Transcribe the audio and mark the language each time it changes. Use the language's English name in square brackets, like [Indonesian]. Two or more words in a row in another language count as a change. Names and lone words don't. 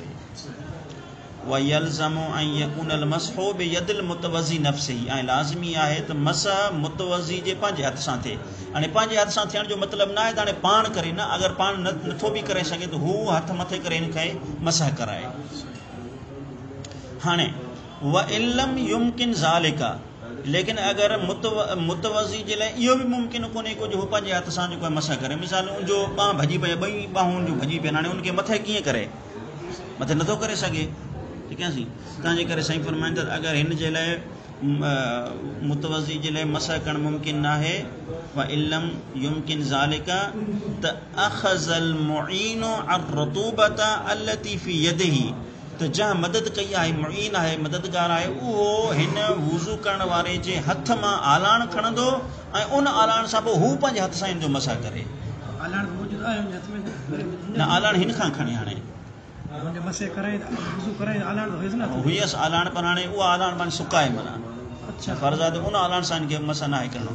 [Arabic] ويلزم أن يكون المسح بيد المتوضئ نفسه, [Sindhi] ऐं लाज़मी आहे त मसह मुतवज़ी जे पंहिंजे हथ सां थिए। हाणे पंहिंजे हथ सां थियण जो मतिलबु न आहे त हाणे पाण करे न, अगरि पाण नथो बि करे सघे त हू हथ मथे करे हिनखे मसह कराए। [Arabic] हाणे وإن لم يمكن ذلك, [Sindhi] लेकिन अगरि मुतवज़ी जे लाइ इहो बि मुमकिन कोन्हे को जो हू पंहिंजे हथ सां जेको आहे मसह करे। मिसाल जो ॿांह भॼी पए, ॿई ॿाहूं जो भॼी पइनि, हाणे उनखे मथे कीअं करे, मथे नथो करे सघे। ठीकु आहे साईं। तंहिंजे करे साईं फरमाईंदा अगरि हिन जे लाइ मुतवज़ी जे लाइ मसह करणु मुमकिन न आहे, [Arabic] وإن لم يمكن ذلك, त أخذ المعين الرطوبة التي في يده, [Sindhi] त जंहिं मदद कई आहे, मुईन आहे, मददगार आहे, उहो हिन वज़ू करण वारे जे हथ मां आलाण खणंदो ऐं उन आलाण सां पोइ हू पंहिंजे हथ सां हिन जो मसह करे। न आलाण हिन खां खणे, हाणे हुयसि आलाण, पर हाणे उहा आलाण पाण सुकाए माना फर्ज़ आहे त उन आलाण सां हिनखे मसह न आहे करिणो।